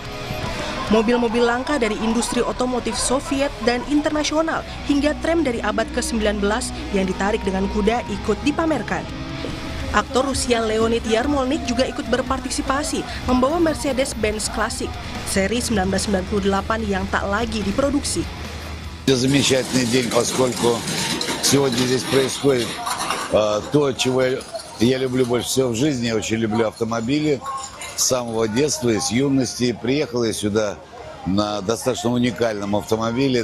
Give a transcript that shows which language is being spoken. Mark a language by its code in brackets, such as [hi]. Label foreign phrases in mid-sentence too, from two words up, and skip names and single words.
[id] Mobil-mobil langka dari industri otomotif Soviet dan internasional hingga tram dari abad ke-19 yang ditarik dengan kuda ikut dipamerkan. Aktor Rusia Leonid Yarmolnik juga ikut berpartisipasi membawa Mercedes-Benz klasik seri 1998 yang tak lagi diproduksi. [ru] Замечательный день, поскольку сегодня здесь происходит то, чего я люблю больше всего в жизни. Я очень люблю автомобили. С самого детства и с юности приехал я сюда на достаточно уникальном автомобиле.